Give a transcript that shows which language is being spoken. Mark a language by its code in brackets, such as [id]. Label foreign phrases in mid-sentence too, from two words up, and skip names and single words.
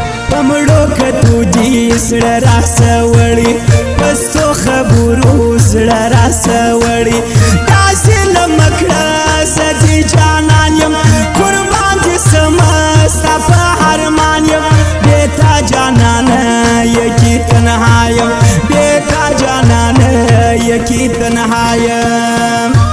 [ps] په مړو کتو دې زړه راسه وړي، په ستو خبرو زړه راسه وړي. داسې له مه کړه زه دې جانان یم، قربان دې سمه ستا په ارمان یم. بې تا جانانه [fa] یکی تنها [ps] یم، بې تا جانانه [fa] یکی تنها [ps] یم.